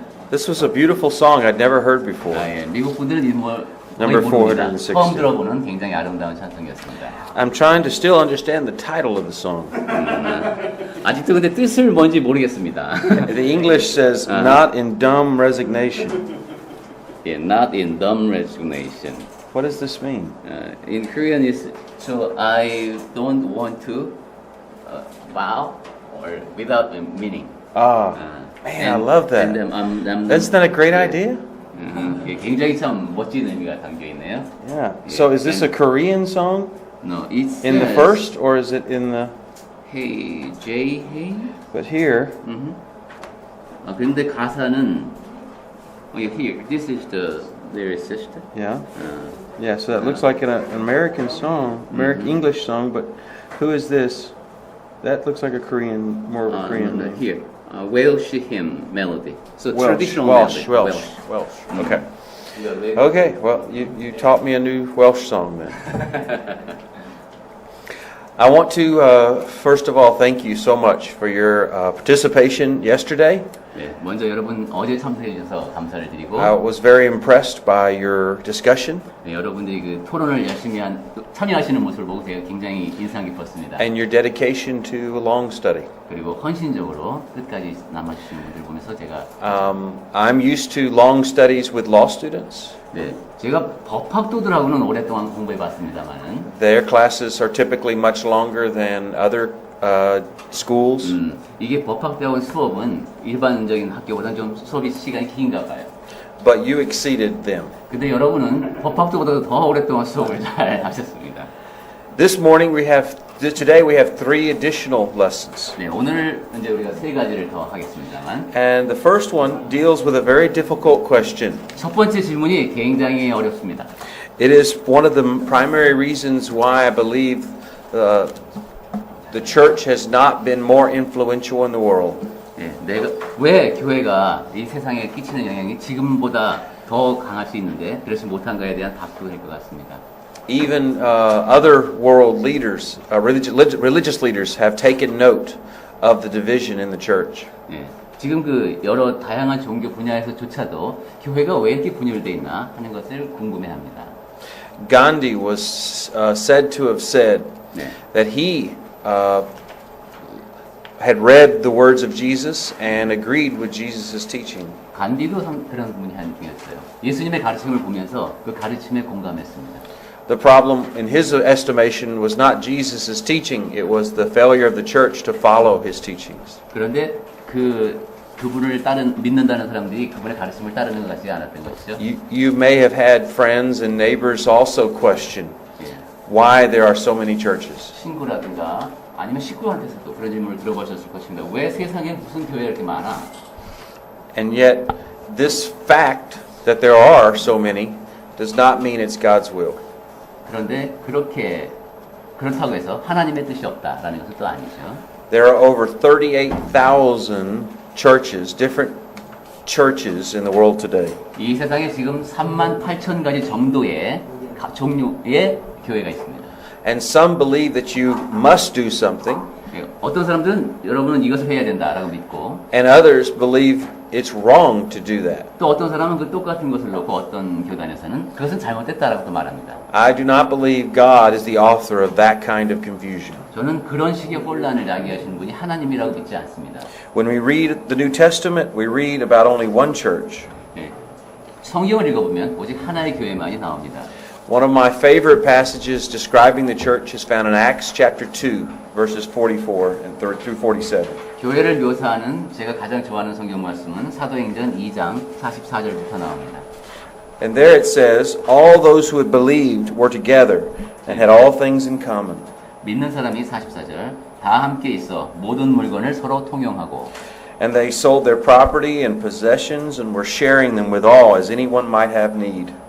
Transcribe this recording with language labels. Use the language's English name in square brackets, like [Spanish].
[English] This was a beautiful song I'd never heard before. [Korean] 예, 미국 분들은 이 거의 [English] Number [Korean] 모릅니다. [English] 460. [Korean] 처음 들어보는 굉장히 아름다운 찬송이었습니다. [English] I'm trying to still understand the title of the song. [Korean] 아직도 근데 뜻을 뭔지 모르겠습니다. [English] The English says, not in dumb resignation. 예, not in dumb resignation. What does this mean? In Korean is so I don't want to bow or without a meaning. Man, I love that. Isn't that a great idea? [Korean] 예, 굉장히 참 멋진 의미가 담겨 있네요. [English] Yeah. So is this a Korean song? No, it's In the first, or is it in the? Hey, J, hey. But here. [Korean] 근데 가사는 [English] here. This is the lyricist. Yeah. Yeah. So that looks like an American song, American English song. But who is this? That looks like a Korean, more of a Korean name. Here, Welsh hymn melody. So Welsh, traditional Welsh. melody. Okay. Okay. Well, you taught me a new Welsh song then. I want to first of all thank you so much for your participation yesterday. [Korean] 네, 먼저 여러분 어제 참석해 주셔서 감사를 드리고 [English] I was very impressed by your discussion [Korean] 네, 여러분들이 그 토론을 열심히 참여하시는 모습을 보고 제가 굉장히 인상 깊었습니다. [English] and your dedication to a long study. [Korean] 그리고 헌신적으로 끝까지 남아주시는 분들 보면서 제가 [English] I'm used to long studies with law students. [Korean] 네, 제가 법학도들하고는 오랫동안 공부해봤습니다만은 [English] Their classes are typically much longer than other schools. [Korean] 이게 법학대학원 수업은 일반적인 학교보다는 좀 수업이 시간이 긴가 봐요. [English] But you exceeded them. [Korean] 근데 여러분은 법학도보다 더 오랫동안 수업을 잘 하셨습니다. [English] Today we have 3 additional lessons. [Korean] 네, 오늘 이제 우리가 3가지를 더 하겠습니다만. [English] And the first one deals with a very difficult question. [Korean] 첫 번째 질문이 굉장히 어렵습니다. [English] It is one of the primary reasons why I believe the church has not been more influential in the world. [Korean] 네, 왜 교회가 이 세상에 끼치는 영향이 지금보다 더 강할 수 있는데 그렇지 못한가에 대한 답도 될 것 같습니다. [English] Even other world leaders, religious leaders, have taken note of the division in the church. [Korean] 네, 지금 그 여러 다양한 종교 분야에서조차도 교회가 왜 이렇게 분열되어 있나 하는 것을 궁금해합니다. [English] Gandhi was said to have said [Korean] 네. [English] that he had read the words of Jesus and agreed with Jesus' teaching. [Korean] 간디도 그런 분이 한 분이었어요. 예수님의 가르침을 보면서 그 가르침에 공감했습니다. [English] The problem in his estimation was not Jesus' teaching, it was the failure of the church to follow his teachings. [Korean] 그런데 그분을 믿는다는 사람들이 그분의 가르침을 따르는 것 같지 않았던 것이죠. [English] You may have had friends and neighbors also question why there are so many churches. [Korean] 친구라든가 아니면 식구한테서도 그런 질문을 들어보셨을 것입니다. 왜 세상에 무슨 교회가 이렇게 많아? [English] And yet this fact that there are so many does not mean it's God's will. [Korean] 그런데 그렇다고 해서 하나님의 뜻이 없다라는 것은 또 아니죠. [English] There are over 38,000 churches, different churches in the world today. [Korean] 이 세상에 지금 38,000가지 정도의 종류의 교회가 있습니다. [English] And some believe that you must do something. [Korean] 어떤 사람들은 여러분은 이것을 해야 된다라고 믿고 [English] And others believe it's wrong to do that. [Korean] 또 어떤 사람은 그 똑같은 것을 놓고 어떤 교단에서는 그것은 잘못됐다라고 또 말합니다. [English] I do not believe God is the author of that kind of confusion. [Korean] 저는 그런 식의 혼란을 야기하시는 분이 하나님이라고 믿지 않습니다. [English] When we read the New Testament, we read about only one church. [Korean] 네. 성경을 읽어보면 오직 하나의 교회만이 나옵니다. [English] One of my favorite passages describing the church is found in Acts chapter 2, verses 44 and through 47. [Korean] 교회를 묘사하는 제가 가장 좋아하는 성경 말씀은 사도행전 2장 44절부터 나옵니다. [English] And there it says, all those who had believed were together and had all things in common. [Korean] 믿는 사람이 44절 다 함께 있어 모든 물건을 서로 통용하고 [English] And they sold their property and possessions and were sharing them with all as anyone might have need.